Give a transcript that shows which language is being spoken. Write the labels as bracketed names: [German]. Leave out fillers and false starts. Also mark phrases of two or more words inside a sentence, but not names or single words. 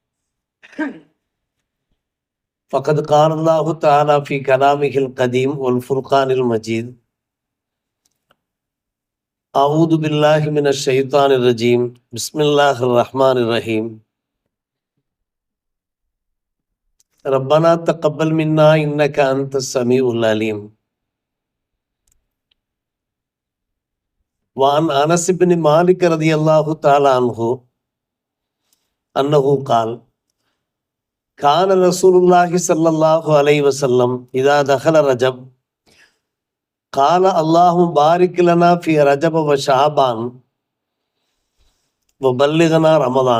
[Arabic] فقد قال الله تعالى في كلامه القديم والفرقان المجيد. أعوذ بالله من الشيطان الرجيم. بسم الله الرحمن الرحيم. ربنا تقبل منا إنك أنت السميع العليم. وعن أنس بن مالك رضي الله تعالى عنه أنه قال كان رسول الله صلى الله عليه وسلم إذا دخل رجب قال اللهم بارك لنا في رجب وشعبان وبلغنا رمضان.